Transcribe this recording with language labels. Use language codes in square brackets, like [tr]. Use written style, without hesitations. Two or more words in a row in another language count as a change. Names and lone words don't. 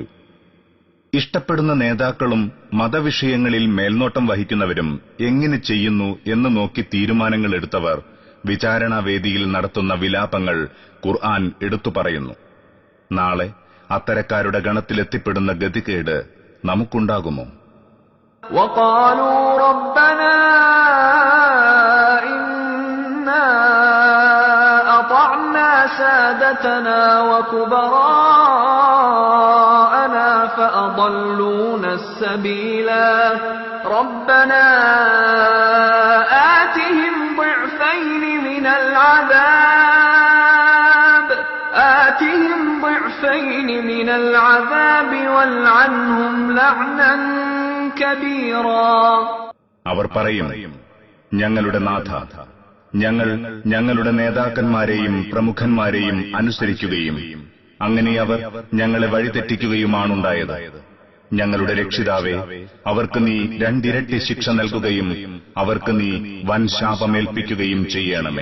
[ml] ഇഷ്ടപ്പെടുന്ന നേതാക്കളും മതവിഷയങ്ങളിൽ മേൽനോട്ടം വഹിക്കുന്നവരും എങ്ങനെ ചെയ്യുന്നു എന്ന് നോക്കി തീരുമാനങ്ങൾ എടുത്തവർ വിചാരണാവേദിയിൽ നടത്തുന്ന വിലാപങ്ങൾ ഖുർആൻ എടുത്തു പറയുന്നു. നാളെ അത്തരക്കാരുടെ ഗണത്തിലെത്തിപ്പെടുന്ന ഗതികേട് നമുക്കുണ്ടാകുമോ? [ar] وَقَالُوا رَبَّنَا إِنَّا أَطَعْنَا سَادَتَنَا وَكُبَرَاءَنَا فَأَضَلُّونَا السَّبِيلَا رَبَّنَا آتِهِمْ ضِعْفَيْنِ مِنَ الْعَذَابِ وَالْعَنْهُمْ لَعْنًا كَبِيرًا. [ml] അവർ പറയും, ഞങ്ങളുടെ നാഥ, ഞങ്ങൾ ഞങ്ങളുടെ നേതാക്കന്മാരെയും പ്രമുഖന്മാരെയും അനുസരിക്കുകയും അങ്ങനെ അവർ ഞങ്ങളെ വഴിതെറ്റിക്കുകയുമാണുണ്ടായത്. ഞങ്ങളുടെ രക്ഷിതാവേ, അവർക്ക് നീ 2 ഇരട്ടി ശിക്ഷ നൽകുകയും അവർക്ക് നീ വൻ ശാപമേൽപ്പിക്കുകയും ചെയ്യണമേ.